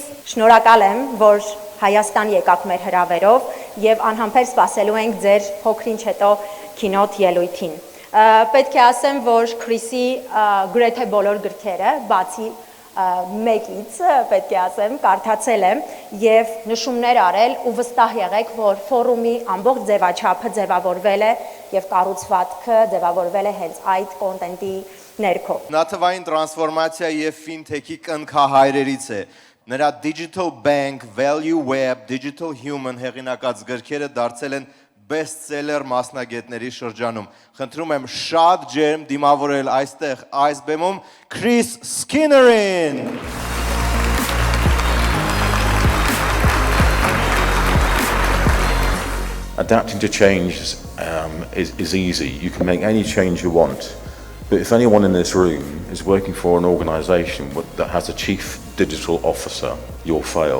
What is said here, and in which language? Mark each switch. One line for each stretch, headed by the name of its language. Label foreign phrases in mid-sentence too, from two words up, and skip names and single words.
Armenian: Շնորհակալ եմ, որ Հայաստան եկաք մեր հրավերով եւ անհամբեր սպասելու ենք ձեր փոքրինչ հետո keynote ելույթին։ Պետք է ասեմ, որ Քրիսի գրեթե բոլոր գրքերը, բացի մեկից, պետք է ասեմ, կարդացել եմ եւ նշումներ արել ու վստահ եղեք, որ ֆորումի ամբողջ ձևաչափը ձևավորվել է եւ կառուցվածքը ձևավորվել է հենց այդ կոնտենտի ներքո։ Նատվային տրանսֆորմացիա եւ ֆինթեքի կնքահայրերից է։ Նրա Digital Bank, Value Web, Digital Human հեղինակած գրքերը դարձել են best-seller մասնագետների շրջանում։ Խնդրում եմ շատ ջերմ դիմավորել այստեղ այս բեմում Chris Skinnerin։
English: Adapting to change is easy. You can make any change you want. But if anyone in this room is working for an organization that has a chief digital officer, you'll fail.